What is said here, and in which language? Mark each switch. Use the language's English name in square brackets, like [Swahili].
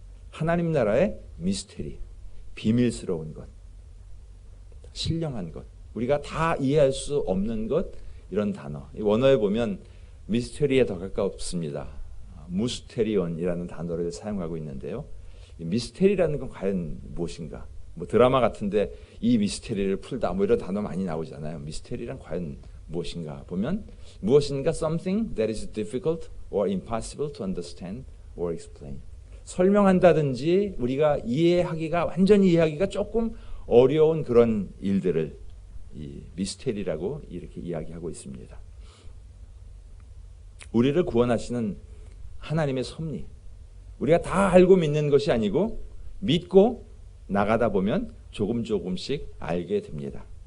[Korean] 하나님 나라의 미스테리, 비밀스러운 것, 신령한 것, 우리가 다 이해할 수 없는 것, 이런 단어. 원어에 보면 미스테리에 더 가깝습니다. 무스테리온이라는 단어를 사용하고 있는데요. 이 미스테리라는 건 과연 무엇인가? 뭐 드라마 같은데 이 미스테리를 풀다 뭐 이런 단어 많이 나오잖아요. 미스테리란 과연 무엇인가 보면 무엇인가 [English] something that is difficult or impossible to understand or explain. [Korean] 설명한다든지 우리가 이해하기가 완전히 이해하기가 조금 어려운 그런 일들을 이 미스테리라고 이렇게 이야기하고 있습니다. 우리를 구원하시는 하나님의 섭리, 우리가 다 알고 믿는 것이 아니고 믿고 나가다 보면 조금씩 알게 됩니다.